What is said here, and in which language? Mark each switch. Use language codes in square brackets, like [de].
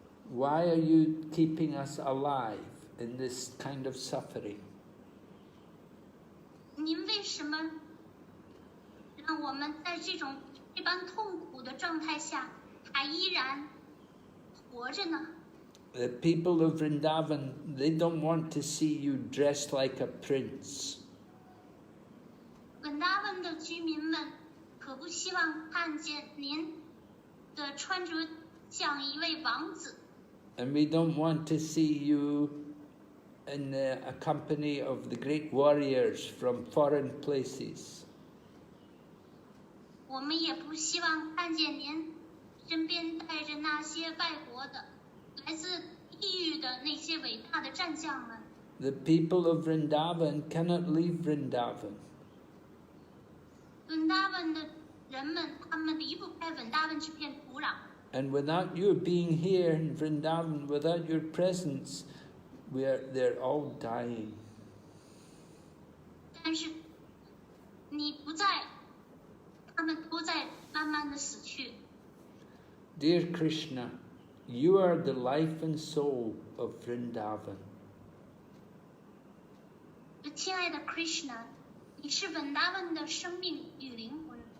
[en] Why are you keeping us alive in this kind of suffering? [zh] 您为什么让我们在这般痛苦的状态下还依然活着呢？ [en] The people of Vrndavan, they don't want to see you dressed like a prince. [zh] 本达文的居民们可不希望看见您的穿着像一位王子。 [en] And we don't want to see you in a company of the great warriors from foreign places. [zh] 我们也不希望看见您身边带着那些外国的、来自异域的那些伟大的战将们。 [en] The people of Vrndavan cannot leave Vrndavan. [zh] 本达文的人们，他们离不开本达文这片土壤。 [en] And without you being here in Vrindavan, without your presence, they're all dying. [zh] 但是你不在，他们都在慢慢的死去。 [en] Dear Krishna, you are the life and soul of Vrindavan. [zh] 亲爱的 Krishna， 你是本达文的生命与灵魂。